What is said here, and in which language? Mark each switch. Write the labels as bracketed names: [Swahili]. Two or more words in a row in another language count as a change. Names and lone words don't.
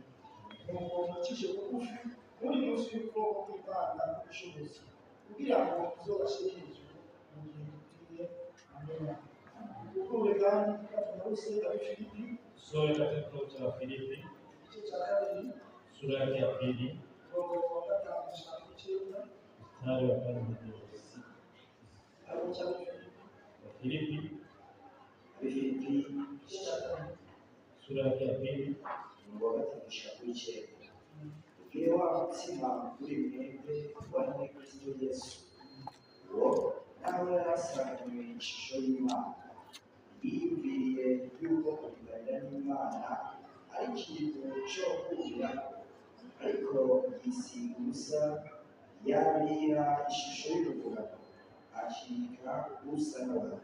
[Rundi] Nuko mwicishe bugufi muri munsi y'ukuboko kw'Imana n'ubushobozi, kugira ngo muzobashire hejuru mu gihe gikwiye. Amina. Ukure kandi tunarusenga Filipi [Swahili] Sura katika kitabu cha Filipi [Rundi] igice cya 2 [Swahili] sura yake ya 2 [Rundi] mirongo 5 [Swahili] mstari wa 5 hadi wa 6. Filipi sura yake ya 2 [Rundi] Ugire wa mutima uri mwebwe wari muri Kristo Yesu, uwo nawe yarasanganywe ishusho y'Imana, yiyumviriye yuko kuganira n'Imana ari ikintu cyo kurira, ariko yisiga ubusa, yabira ishusho y'urugurano, acika usa n'abantu.